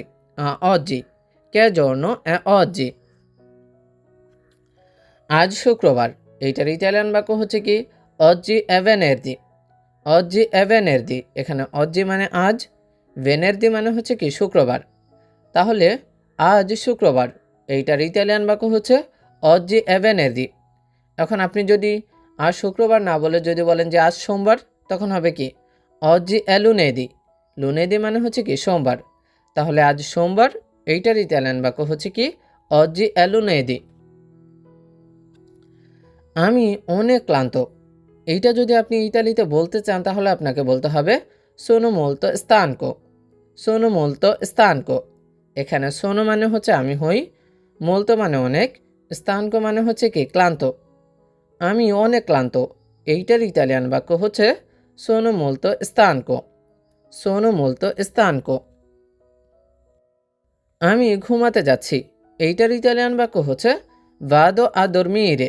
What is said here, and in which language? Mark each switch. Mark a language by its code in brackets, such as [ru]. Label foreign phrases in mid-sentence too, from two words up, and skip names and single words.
[it] oggi। che giorno è oggi. [bn] আজ শুক্রবার, এইটার ইতালিয়ান বাক্য হচ্ছে কি [it] oggi è venerdì। oggi è venerdì। [bn] এখানে oggi মানে আজ, venerdì মানে হচ্ছে কি শুক্রবার। তাহলে আজ শুক্রবার, এইটার ইতালিয়ান বাক্য হচ্ছে [it] oggi è venerdì। [bn] এখন আপনি যদি আজ শুক্রবার না বলে যদি বলেন যে আজ সোমবার, তখন হবে কি [it] oggi è lunedì। [bn] lunedì মানে হচ্ছে কি সোমবার। তাহলে আজ সোমবার, এইটার ইতালিয়ান বাক্য হচ্ছে কি [it] oggi è lunedì। [bn] আমি অনেক ক্লান্ত, এইটা যদি আপনি ইতালিতে বলতে চান তাহলে আপনাকে বলতে হবে [it] sono molto stanco। sono molto stanco। [bn] এখানে সোনো মানে হচ্ছে আমি হই, মোলতো মানে অনেক, স্থানকো মানে হচ্ছে কি ক্লান্ত। আমি অনেক ক্লান্ত, এইটার ইতালিয়ান বাক্য হচ্ছে [it] sono molto stanco. sono molto stanco. [bn] আমি ঘুমাতে যাচ্ছি, এইটার ইতালিয়ান বাক্য হচ্ছে [it] vado a dormire.